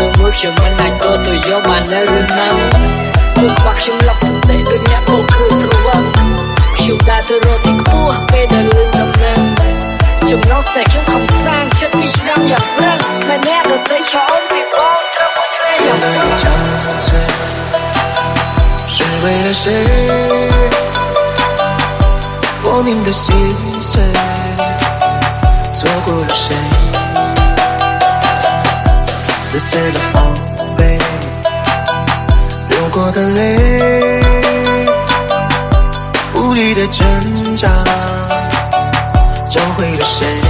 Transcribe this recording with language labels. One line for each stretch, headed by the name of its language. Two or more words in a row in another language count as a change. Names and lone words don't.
Khmer: ខ្ញុំមិនអាចទទួលយកបាននៅរឿងហ្នឹងពួកខ្វះខ្ញុំលប់សតិដូចអ្នកបោកគ្រឿងស្រវឹងខ្ញុំដើរទៅរកទីខ្ពស់ពេលដែលរឿងដំណឹងចំណងស្នេហ៍ខ្ញុំខំសាងចិត្តពីឆ្នាំយ៉ាងប្រឹងតែអ្នកដទៃឆ្លងពីបងត្រូវមួយថ្ងៃយ៉ាងប្រឹង
Chinese: 是为了谁莫名的心碎错过了谁撕碎了防备流过的泪无力的挣扎教会了谁